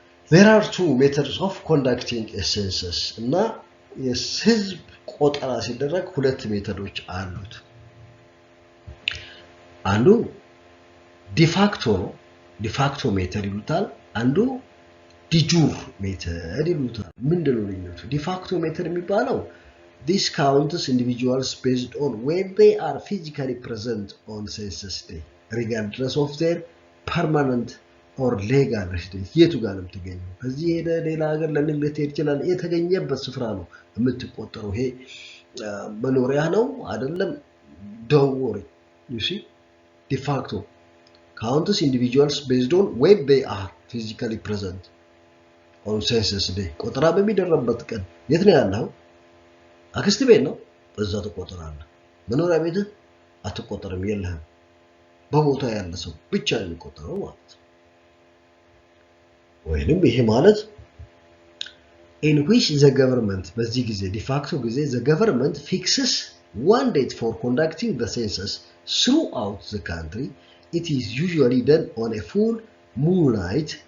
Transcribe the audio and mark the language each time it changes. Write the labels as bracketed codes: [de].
[en] there are two methods of conducting a census [am] እና የህዝብ ቆጠራ ሲደረግ ሁለት ሜተዶች አሉት። አንዱ ዲፋክቶ ነው፣ ዲፋክቶ ሜተድ ይሉታል። አንዱ ዲጁር ሜተድ ይሉታል። ምንድነው ልዩነቱ? ዲፋክቶ ሜተድ የሚባለው [en] this counts individuals based on when they are physically present on census day regardless of their permanent or legal residence። [am] የቱ ጋር ነው የምትገኘው? ከዚህ ሄደ ሌላ ሀገር ለንግድ ልትሄድ ይችላል። የተገኘበት ስፍራ ነው የምትቆጠረው። ይሄ መኖሪያ ነው አይደለም? [en] don't worry. you see de facto counts individuals based on when they are physically present on census day። [am] ቆጠራ በሚደረግበት ቀን የት ነው ያለው? አክስት ቤት ነው፣ በዛ ተቆጠራለህ። መኖሪያ ቤት አትቆጠርም፣ የለህም። በቦታ ያለ ሰው ብቻ ነው የሚቆጠረው ማለት ነው። ወይንም ይሄ ማለት [en] in which the government [am] በዚህ ጊዜ ዲፋክቶ ጊዜ [en] the government fixes one date for conducting the census throughout the country. It is usually done on a full moon night.